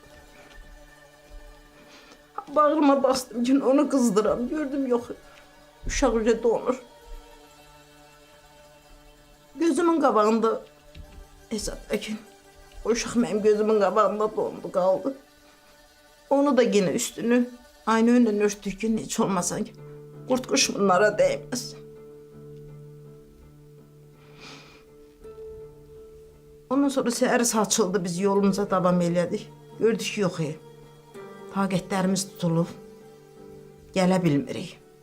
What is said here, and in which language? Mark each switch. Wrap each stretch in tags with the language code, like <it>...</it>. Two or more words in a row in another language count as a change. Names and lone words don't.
<az>Bağrıma bastım ki, onu qızdıram. Gördüm yox, uşaq öyle donur. Gözümün qabağında hesabla ki, o uşaq mənim gözümün qabağında dondu, qaldı.</az> <tr>Onu da yine üstünü aynı yönden örttük ki, hiç olmasa ki, kurt kuş bunlara değmez.</tr> <az>Ondan sonra səhər saçıldı, biz yolumuza davam elədik. Gördük ki, yox, taqətlərimiz tutulub, gələ bilmirik.</az>